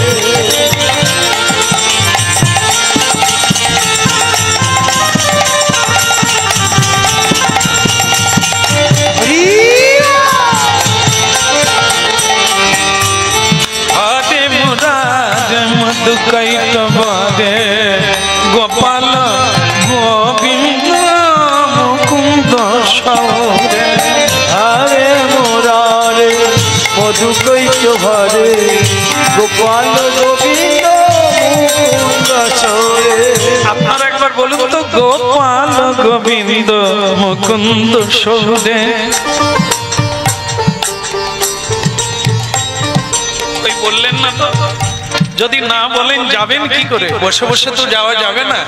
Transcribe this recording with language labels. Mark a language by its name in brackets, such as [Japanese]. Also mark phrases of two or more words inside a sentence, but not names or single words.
[Sanskrit] हरे मुरारे मधु कैट मारे गोपाल गोविंद मुकुंद सौरे हरे मुरारे मधु कैट भारे गोपाल गोविंद मुकुंद सौरे [Bangla] আপনারা একবার বলুন তো [Sanskrit] গোপাল গোবিন্দ মুকুন্দ সৌরে [Bangla] ওই বললেন না তো? যদি না বলেন যাবেন কি করে? বসে বসে তো যাওয়া যাবে না।